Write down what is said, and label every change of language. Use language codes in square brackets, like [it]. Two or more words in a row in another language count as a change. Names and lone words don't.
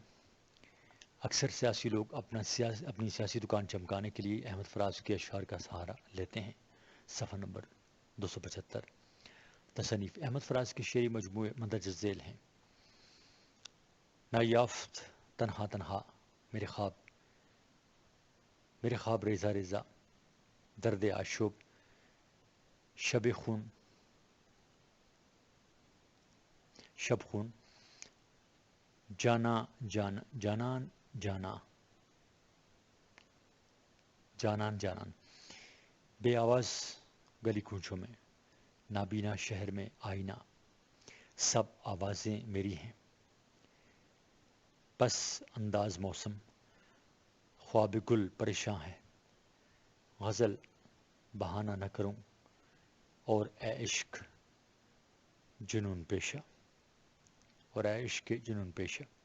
[ur] اکثر سیاسی لوگ اپنی سیاسی دکان چمکانے کے لیے احمد فراز کے اشعار کا سہارا لیتے ہیں. صفحہ نمبر 275. تصنیف. احمد فراز کے شعری مجموعے مندرجہ ذیل ہیں. نایافت تنہا تنہا میرے خواب ریزہ ریزہ درد آشوب شب خون جانان بے آواز گلی کوچوں میں نابینا شہر میں آئینہ سب آوازیں میری ہیں. بس انداز موسم خواب گل پریشاں ہے غزل بہانہ نہ کروں اور اے عشق جنون پیشہ.